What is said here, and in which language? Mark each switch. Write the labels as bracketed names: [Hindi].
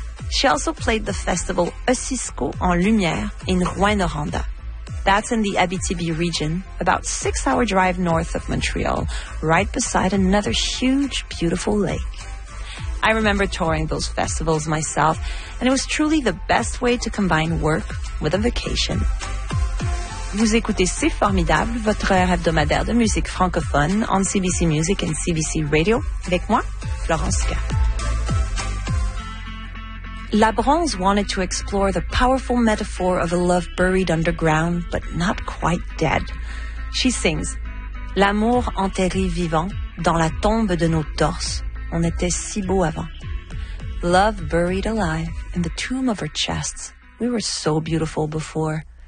[English] She also played the festival Osisko en Lumière in Rouyn-Noranda. That's in the Abitibi region, about 6-hour drive north of Montreal, right beside another huge, beautiful lake. I remember touring those festivals myself, and it was truly the best way to combine work with a vacation. [French] Vous écoutez C'est Formidable, votre heure hebdomadaire de musique francophone [English] on CBC Music and CBC Radio, [French] avec moi, Florence Ka. [English] La Bronze wanted to explore the powerful metaphor of a love buried underground, but not quite dead. She sings, [French] L'amour enterré vivant, dans la tombe de nos torses, on était si beau avant. [English] Love buried alive, in the tomb of our chests, we were so beautiful before.